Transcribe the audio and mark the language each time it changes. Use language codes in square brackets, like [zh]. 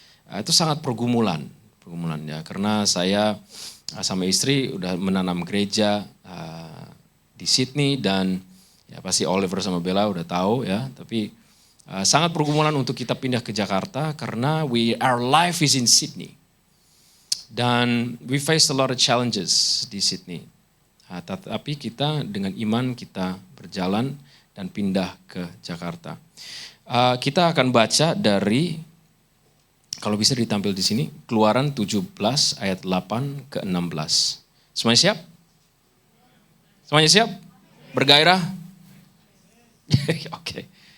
[id] Itu sangat pergumulan ya. Karena saya sama istri udah menanam gereja di Sydney dan ya pasti Oliver sama Bella udah tahu ya. Tapi sangat pergumulan untuk kita pindah ke Jakarta karena [en] our life is in Sydney. [id] Dan [en] we faced a lot of challenges [id] di Sydney. Tapi kita dengan iman kita berjalan dan pindah ke Jakarta. Kita akan baca dari, kalau bisa ditampil di sini, Keluaran 17 ayat 8 ke 16. Semuanya siap? Semuanya siap? Bergairah? Oke.